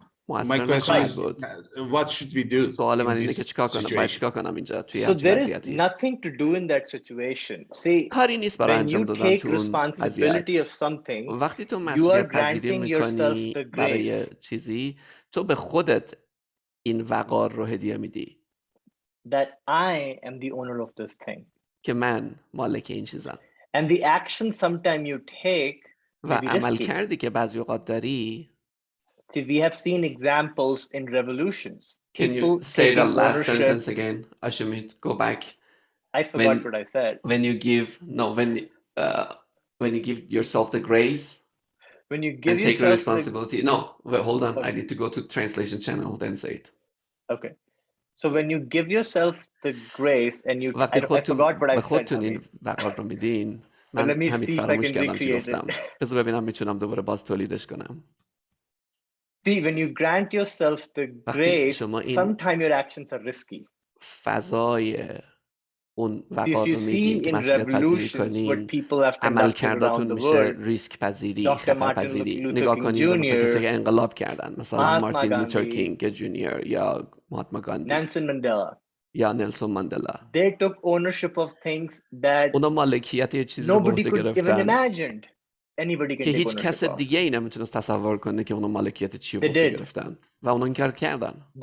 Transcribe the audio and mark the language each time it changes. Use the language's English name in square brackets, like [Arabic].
[English] My question is, what should we do in this situation? So there is nothing to do in that situation. See, when you take responsibility of something, you are granting yourself the grace. [Persian] تو به خودت این وقار رو هدیه میدی. [English] That I am the owner of this thing. [Persian] که من مالک این چیزم. [English] And the action sometime you take [Persian] و عمل کردی که بعضی اوقات داری. [English] See, we have seen examples in revolutions. Can you say the last sentence again, Ashumeet? Go back. I forgot what I said. When you give yourself the grace. When you give and take the responsibility. No, wait, hold on. Okay. I need to go to translation channel, then say it. Okay. So when you give yourself the grace and you, I forgot what I said. [Persian] من [English] let me see if I can recreate it. [Persian] بذار ببینم میتونم دوباره باز تولیدش کنم. [English] See, when you grant yourself the grace, sometimes your actions are risky. [Persian] فضای اون وقار رو میدین که مسئولیت پذیری کنین عمل کرداتون میشه ریسک پذیری خطر پذیری. نگاه کنین به مثلا کسی که انقلاب کردن مثلا مارتین لوتر کینگ جونیور یا مهاتما گاندی یا نلسون ماندلا. [English] They took ownership of things that [Persian] اونا مالکیت یه چیزی رو به عهده گرفتن که هیچ کس دیگه ای نمیتونست تصور کنه که اونا مالکیت چی رو به عهده گرفتن و اونا این کار کردن.